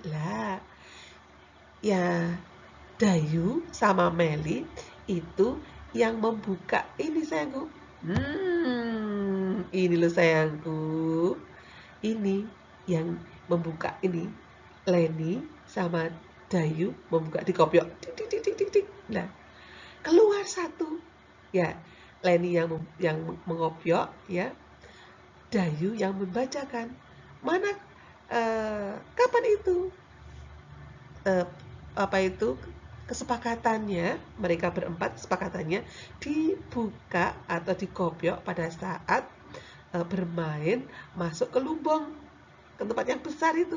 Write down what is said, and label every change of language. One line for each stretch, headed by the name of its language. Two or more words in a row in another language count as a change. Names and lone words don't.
Indonesian: Lah, ya Dayu sama Meli itu yang membuka ini sayangku. Ini loh sayangku. Ini yang membuka ini. Leni sama Dayu membuka di kopiok. Tik, tik, tik, tik, tik. Nah, keluar satu. Ya, Leni yang mengopiok ya. Dayu yang membacakan. Mana kapan itu? Apa itu kesepakatannya, mereka berempat kesepakatannya dibuka atau dikopiok pada saat bermain masuk ke lubang, ke tempat yang besar itu.